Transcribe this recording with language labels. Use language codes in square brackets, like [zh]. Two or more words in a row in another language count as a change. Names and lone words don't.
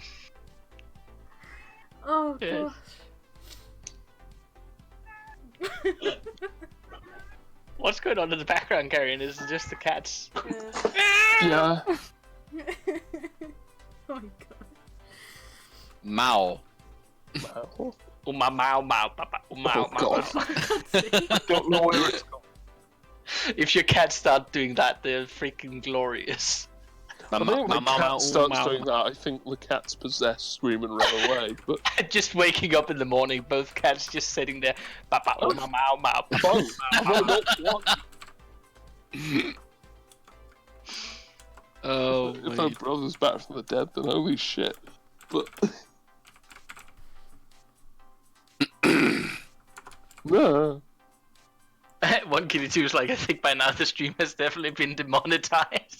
[en] Oh Yeah. gosh. What's going on in the background, Karen? Is it just the cats? Yeah. Oh my god. Mao. Wow. Uma mau mau papa. Uma Oh, mau God. mau. I don't know where it's gone. If your cats start doing that, they're freaking glorious. I think when the cat starts doing that, I think the cat's possessed, scream and run away. But Just waking up in the morning, both cats just sitting there. Papa, uma mau mau. fine. No, that's one. Oh If my. my brother's back from the dead, then holy shit. But no. One kitty two was like, I think by now the stream has definitely been demonetized.